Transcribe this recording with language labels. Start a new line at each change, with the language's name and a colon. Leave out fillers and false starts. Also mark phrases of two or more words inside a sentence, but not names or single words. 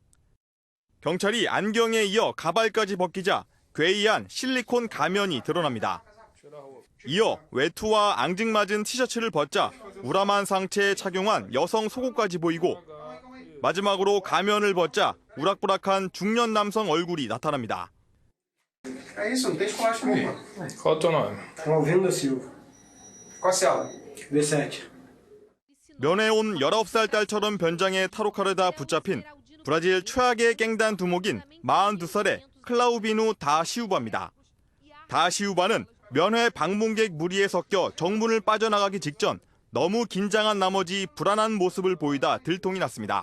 Korean: 경찰이 안경에 이어 가발까지 벗기자 괴이한 실리콘 가면이 드러납니다. 이어 외투와 앙증맞은 티셔츠를 벗자 우람한 상체에 착용한 여성 속옷까지 보이고 마지막으로 가면을 벗자 우락부락한 중년 남성 얼굴이 나타납니다.
Portuguese: É isso, não tem esculacho comigo. Qual é o teu nome? Alvino da Silva. Qual cela? B7.
Korean: 면회 온 19살 딸처럼 변장해 탈옥하려다 붙잡힌 브라질 최악의 갱단 두목인 42살의 클라우비누 다 시우바입니다. 다 시우바는 면회 방문객 무리에 섞여 정문을 빠져나가기 직전 너무 긴장한 나머지 불안한 모습을 보이다 들통이 났습니다.